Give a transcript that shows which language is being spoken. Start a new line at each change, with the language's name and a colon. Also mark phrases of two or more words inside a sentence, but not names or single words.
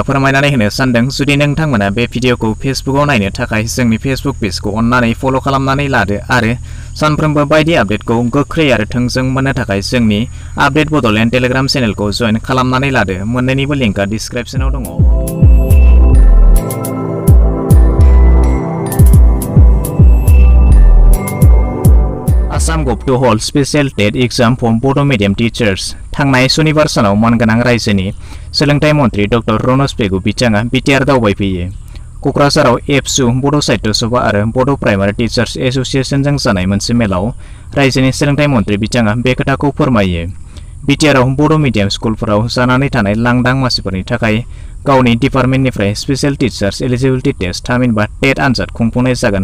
Bodo: फोरमायनानै होनो सानदों जुदि नोंथांमोना बे भिडिअखौ फेसबुकआव नायनो थाखाय जोंनि फेसबुक पेजखौ अन्नानै फल' खालामनानै लादो आरो सानफ्रोमबो बायदि आपडेटखौ गोख्रै आरो थोंजों मोननो थाखाय जोंनि आपडेट बड'लेण्ड टेलिग्राम चेनेलखौ जइन खालामनानै लादो मोन्नैनिबो लिंकआ डिसक्रिप्शनाव दङ
English: Assam to hold special TET exam for Bodo medium teachers.
Bodo: थांनाय सनिबार सानाव मानगोनां रायजोनि सोलोंथाइ मन्थ्रि डक्टर रनज पेगु बिथाङा बिटिआर दावबायफैयो क'क्राझाराव एबसु बड' साहित्य सभा आरो बड' प्राइमारि टिचार्स एस'सिएशनजों जानाय मोनसे मेलाव रायजोनि सोलोंथाइ मन्थ्रि बिथाङा बे खोथाखौ फोरमायो बिटिआरआव बड' मिडियाम स्कुलफोराव जानानै थानाय लांदां मासिफोरनि थाखाय गावनि डिपार्टमेन्टनिफ्राय
English: special teachers eligibility test
Bodo: थामहिनबा टेट आनजाद खुंफुंनाय जागोन